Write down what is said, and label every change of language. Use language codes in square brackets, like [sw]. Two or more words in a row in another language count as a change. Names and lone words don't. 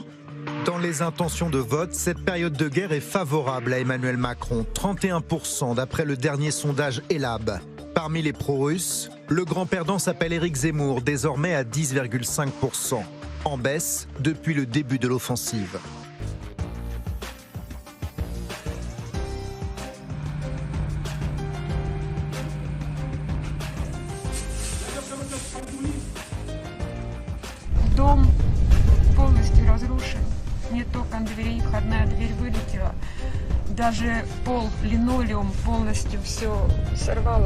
[fr] Dans les intentions de vote, cette période de guerre est favorable à Emmanuel Macron, 31% d'après le dernier sondage Elab. Parmi les pro-russes, le grand perdant s'appelle Éric Zemmour, désormais à 10,5%, en baisse depuis le début de l'offensive. [ru] Дом полностью разрушен. Нет окон, дверей, входная дверь вылетела. Даже пол, линолеум полностью все сорвало.